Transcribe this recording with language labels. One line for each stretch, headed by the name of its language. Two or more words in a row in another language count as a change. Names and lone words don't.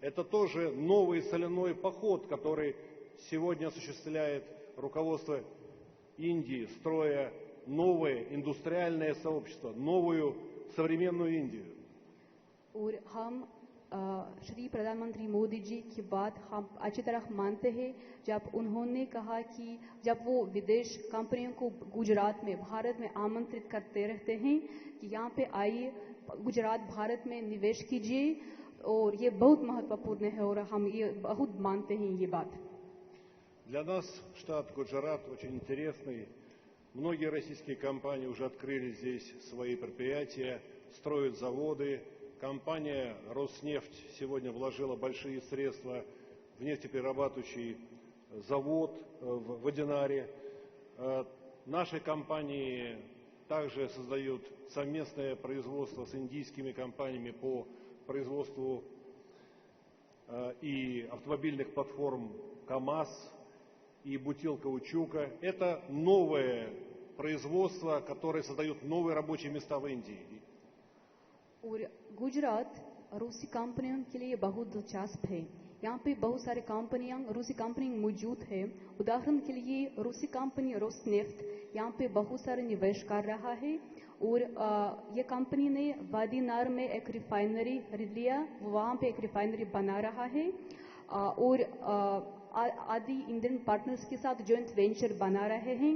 Russian: Это тоже новый соляной поход, который сегодня осуществляет руководство Индии, строя новое индустриальное сообщество, новую современную Индию.
Hindi: और हम श्री प्रधानमंत्री मोदी जी की बात हम अच्छी तरह मानते हैं जब उन्होंने कहा कि जब वो विदेश कंपनियों को गुजरात में भारत में आमंत्रित करते रहते हैं कि यहाँ पे आइए गुजरात भारत में निवेश कीजिए और ये बहुत महत्वपूर्ण है और हम ये बहुत मानते हैं ये बात.
Russian: Для нас штат Гуджарат очень интересный. Многие российские компании уже открыли здесь свои предприятия, строят заводы. Компания «Роснефть» сегодня вложила большие средства в нефтеперерабатывающий завод в Водянаре. Наши компании также создают совместное производство с индийскими компаниями по производству и автомобильных платформ КАМАЗ, и бутилкаучука. Это новое производство, которое создает новые рабочие места в Индии.
Hindi: और गुजरात रूसी कंपनियों के लिए बहुत दिलचस्प है. यहाँ पे बहुत सारी कंपनियां रूसी कंपनियां मौजूद है. उदाहरण के लिए रूसी कंपनी रोसनेफ्ट यहाँ पे बहुत सारे निवेश कर रहा है और ये कंपनी ने वादीनार में एक रिफाइनरी लिया, वहाँ पे एक रिफाइनरी बना रहा है और आदि
English: Indian partners
Hindi: के साथ
English: joint venture
Hindi: बना रहे हैं.